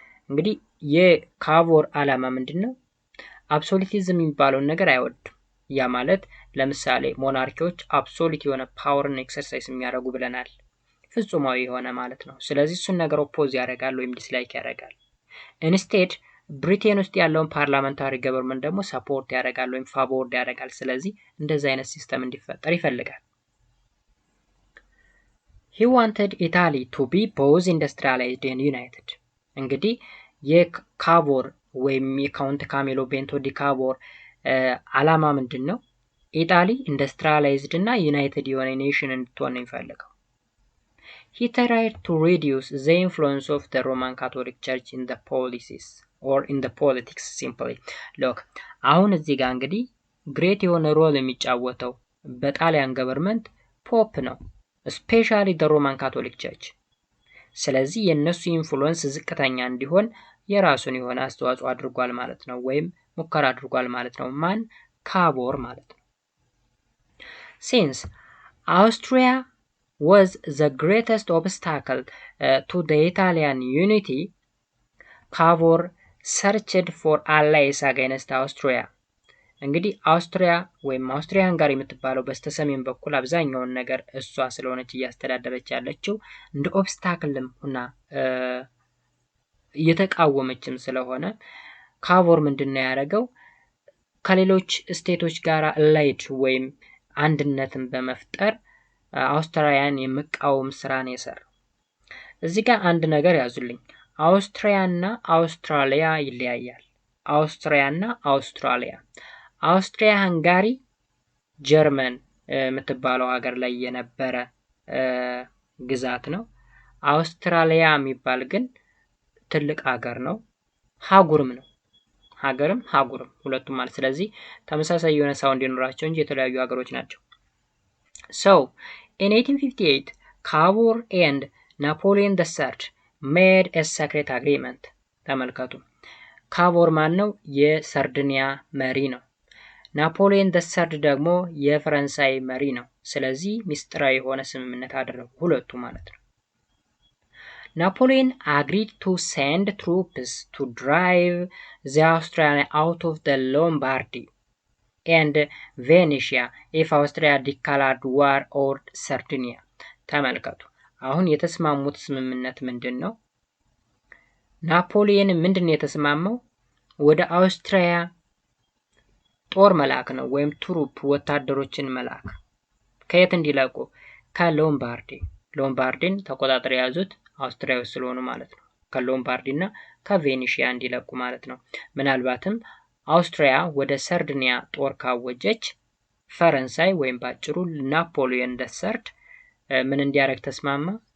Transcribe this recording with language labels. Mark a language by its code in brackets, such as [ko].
[am] እንግዲህ የካቮር ዓላማ ምንድነው? አብሶሉቲዝም የሚባለውን ነገር አይወድም። ያ ማለት ለምሳሌ ሞናርኪዎች አብሶሉት የሆነ ፓወርን ኤክሰርሳይዝ የሚያደርጉ ብለናል። ፍጹማዊ የሆነ ማለት ነው። ስለዚህ እሱን ነገር ኦፖዝ ያደርጋል ወይም ዲስላይክ ያደርጋል። ኢንስቴድ ብሪቴን ውስጥ ያለውን ፓርላመንታሪ ገቨርንመንት ደግሞ ሰፖርት ያደርጋል ወይም ፋቮርድ ያደርጋል። ስለዚህ እንደዛ አይነት ሲስተም እንዲፈጠር ይፈልጋል። [en] He wanted Italy to be both industrialized and united. [am] እንግዲህ የካቮር ወይም የካውንት ካሜሎ ቤንቶ ዲ ካቮር ዓላማ ምንድን ነው? ኢጣሊ ኢንዱስትሪያላይዝድ እና ዩናይትድ የሆነ ኔሽን እንድትሆን ነው የሚፈልገው። [en] He tried to reduce the influence of the Roman Catholic Church in the policies or in the politics simply. [am] Look, አሁን እዚህ ጋር እንግዲህ ግሬት የሆነ ሮል የሚጫወተው በጣሊያን ገቨርንመንት ፖፕ ነው፣ ስፔሻሊ [en] the Roman Catholic Church። [am] ስለዚህ የነሱ ኢንፍሉዌንስ ዝቅተኛ እንዲሆን የራሱን የሆነ አስተዋጽኦ አድርጓል ማለት ነው፣ ወይም ሙከራ አድርጓል ማለት ነው። ማን? ካቮር ማለት ነው። [en] Since Austria was the greatest obstacle to the Italian unity, Cavour searched for allies against Austria. [am] እንግዲህ አውስትሪያ ወይም አውስትሪያ ሃንጋሪ የምትባለው በስተሰሜን በኩል አብዛኛውን ነገር እሷ ስለሆነች እያስተዳደረች ያለችው እንደ ኦብስታክልም ሆና እየተቃወመችም ስለሆነ ካቮር ምንድነው ያደረገው? ከሌሎች ስቴቶች ጋር አላይድ ወይም አንድነትን በመፍጠር አውስትሪያን የመቃወም ስራን የሰራው። እዚህ ጋር አንድ ነገር ያዙልኝ። አውስትሪያና አውስትራሊያ ይለያያል። አውስትሪያና አውስትራሊያ፣ አውስትሪያ ሃንጋሪ ጀርመን የምትባለው ሀገር ላይ የነበረ ግዛት ነው። አውስትራሊያ የሚባል ግን ትልቅ ሀገር ነው፣ ሀጉርም ነው። ሀገርም ሀጉርም ሁለቱም ማለት። ስለዚህ ተመሳሳይ የሆነ ሳውንድ ይኖራቸው እንጂ የተለያዩ ሀገሮች ናቸው። [en] So, in 1858, Cavour and Napoleon III made a secret agreement. [am] ተመልከቱ። ካቮር ማን ነው? የሰርዲኒያ መሪ ነው። ናፖሊዮን III ደግሞ የፈረንሳይ መሪ ነው። ስለዚህ ሚስጥራዊ የሆነ ስምምነት አደረጉ ሁለቱ ማለት ነው። [en] Napoleon agreed to send troops to drive the Austrians out of the Lombardy and Venetia if Austria declared war or Sardinia. [am] ተመልከቱ። አሁን የተስማሙት ስምምነት ምንድን ነው? ናፖሊዮን ምንድን የተስማማው? ወደ አውስትሪያ ጦር መላክ ነው፣ ወይም ትሩፕ ወታደሮችን መላክ። ከየት እንዲለቁ? ከሎምባርዲ። ሎምባርዲን ተቆጣጥረው የያዙት አውስትሪያዎች ስለሆኑ ማለት ነው። ከሎምባርዲና ከቬኔሺያ እንዲለቁ ማለት ነው። ምናልባትም አውስትሪያ ወደ ሰርዲኒያ ጦር ካወጀች ፈረንሳይ ወይም ባጭሩ ናፖሊዮን III ምን እንዲያደርግ ተስማማ?